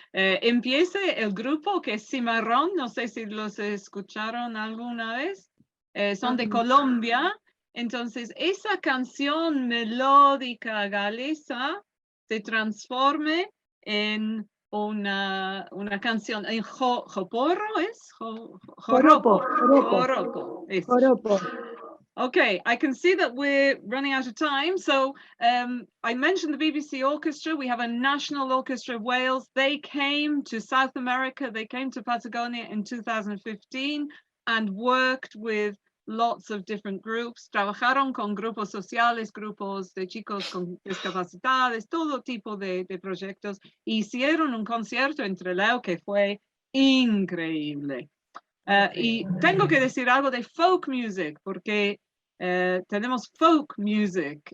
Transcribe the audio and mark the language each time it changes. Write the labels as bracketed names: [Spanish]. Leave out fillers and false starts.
[Spanish] Empiece el grupo que es Cimarrón, no sé si los escucharon alguna vez. Son de Colombia. Entonces, esa canción melódica galesa se transforme en una canción en joporro, ¿es? Joropo. Eso. Joropo. [English] Okay, I can see that we're running out of time. So I mentioned the BBC Orchestra. We have a national orchestra of Wales. They came to South America. They came to Patagonia in 2015 and worked with lots of different groups. [Spanish] Trabajaron con grupos sociales, grupos de chicos con discapacidades, todo tipo de proyectos. Hicieron un concierto en Trelew que fue increíble. Y tengo que decir algo de folk music, porque tenemos folk music.